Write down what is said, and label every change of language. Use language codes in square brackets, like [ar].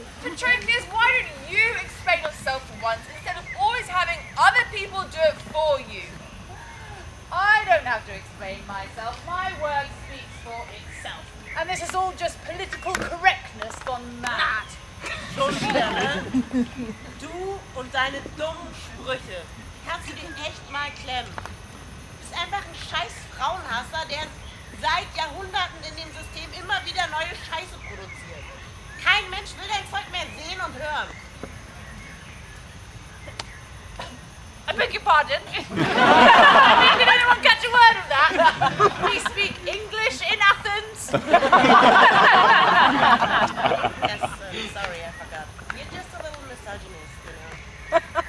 [en] Patroclus, why don't you explain yourself for once instead of always having other people do it for you? I don't have to explain myself. My word speaks for itself. And this is all just political correctness gone mad. [de] Schon wieder, ne? Du und deine dummen Sprüche. Kannst du dir echt mal klemmen. Du bist einfach ein scheiß Frauenhasser, der seit Jahrhunderten in dem System immer wieder neue Scheiße produziert. Kein Mensch will dein Volk mehr sehen und hören. [en] I beg your pardon? Did anyone catch a word of that? We speak English in Athens. Yes, sorry, I forgot. You're just a little misogynist, you know.